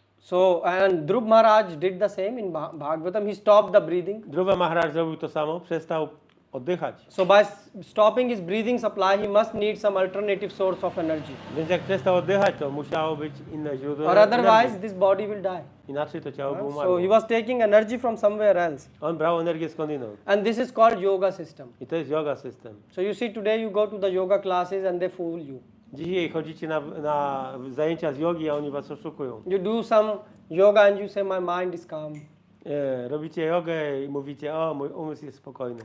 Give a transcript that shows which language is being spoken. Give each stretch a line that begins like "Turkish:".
English: So, and Dhruv Maharaj did the same in Bhagavatam. He stopped the breathing.
Polish: Dhruva Maharaj zrobił to samo, przestał oddychać.
English: So, by stopping his breathing supply, he must need some alternative source of energy.
Polish: Więc jak przestał oddychać, to musiało być inne źródło
English: Or otherwise,
Polish: energii.
English: this body will die.
Polish: Inaczej to ciało by
English: So,
Polish: umarło.
English: he was taking energy from somewhere else.
Polish: On brał energię skądinąd.
English: And this is called yoga system.
Polish: I to jest yoga system.
English: So, you see, today you go to the yoga classes and they fool you.
Polish: Dzisiaj chodzicie na zajęcia z jogi, a oni was oszukują.
English: You do some yoga and you say, my mind is calm.
Polish: Robicie jogę i mówicie, o, mój umysł jest spokojny.